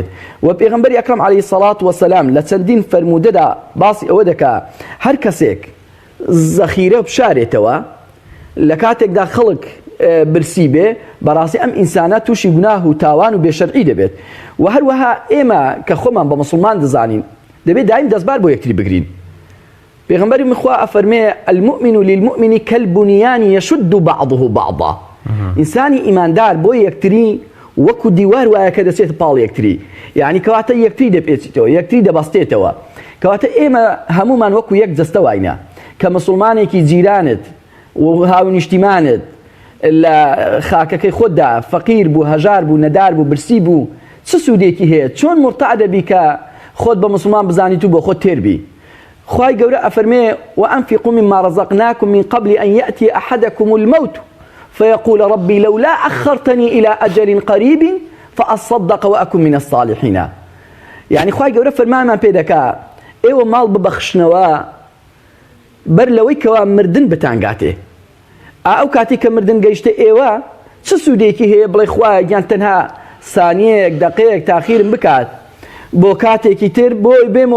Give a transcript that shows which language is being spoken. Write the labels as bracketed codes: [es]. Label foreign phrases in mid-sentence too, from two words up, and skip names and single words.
[ckb] و پێغەمبەری ئەکرەم [ar] عەلەیهی سەڵات وەسەلام [ckb] لە چەندین فەرموودەدا باسی ئەوە دەکا هەر کەسێک زەخیرە بشارێتەوە لە کاتێکدا خەڵک برسی بێ بەڕاستی ئەم ئینسانە تووشی گوناه و تاوان و بێشەرعی دەبێت. و هەروەها ئێمە کە خۆمان بە مسلمان دەزانین دەبێت دایم دەستبار بۆ یەکتری بگرین پێغەمبەری مخوا ئەفەرمێ [ar] المؤمن للمؤمن كالبنيان يشد بعضه بعضا [ckb] ئینسانی ئیماندار بۆ یەکتری وەکو دیوار وایە کە دەچێت پاڵ یەکتری یعنی کەواتە یەکتری دەپێچێتەوە یەکتری دەبەستێتەوە کەواتە ئێمە هەمومان وەکو یەک جەستە واینە کە مسلمانێکی جیرانت و هاونیشتیمانت لە خاکەکەی خۆتدا فەقیر بوو هەژار بوو نەدار بوو برسی بوو چ سوودێکی هەیە چۆن مرتاع دەبی کە خۆت بە مسلمان بزانیت و بۆ خۆت تێربی خوای گەورە ئەفەرمێ [ar] وأنفقوا مما رزقناكم من قبل أن يأتي أحدكم الموت فيقول ربي لولا أخرتني إلى أجل قريب فأصدق وأكن من الصالحين [ckb] يعني خوای گەورە فەرمانمان پێ دەکا ئێوە ماڵ ببەخشنەوە بەر لەوەی کەوا مردن بتانگاتێ ئەو کاتی کە مردن گەیشتە ئێوە چ سوودێکی هەیە بڵێ خوایە گیان تەنها سانیەیەک دەقەیەک تاخیرم بکات بۆ کاتێکی تر بۆی بێمەوە